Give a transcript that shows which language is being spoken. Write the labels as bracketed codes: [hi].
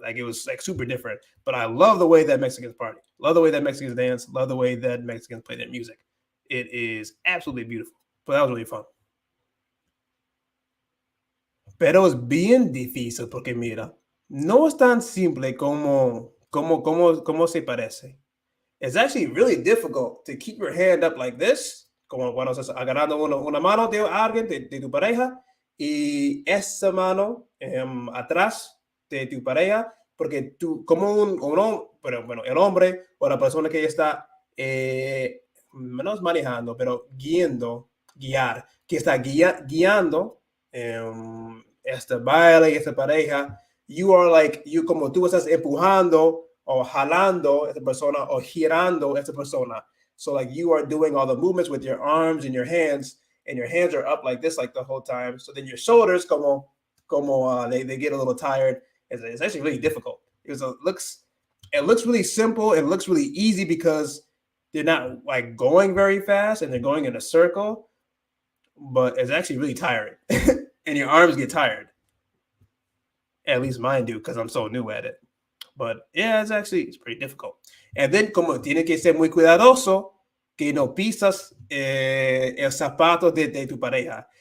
[en] Like it was like super different. But I love the way that Mexicans party. Love the way that Mexicans dance. Love the way that Mexicans play their music. It is absolutely beautiful. But that was really fun. [es] Pero es bien difícil porque mira, no es tan simple como se parece. [en] It's actually really difficult to keep your hand up like this, [es] como cuando estás agarrando una mano de alguien, de tu pareja, y esa mano atrás de tu pareja, porque tú, como pero bueno, el hombre o la persona que está, no es manejando, pero guiar, que está guiando este baile, esta pareja, [en] you are like, [es] como tú estás empujando o jalando esta persona o girando esta persona. [en] So like you are doing all the movements with your arms and your hands are up like this like the whole time. So then your shoulders they get a little tired. It's actually really difficult. It looks really simple. It looks really easy because they're not like going very fast and they're going in a circle, but it's actually really tiring. And your arms get tired. At least mine do because I'm so new at it. But yeah, it's pretty difficult. And then [es] como tiene que ser muy cuidadoso que no pisas el zapato de tu pareja.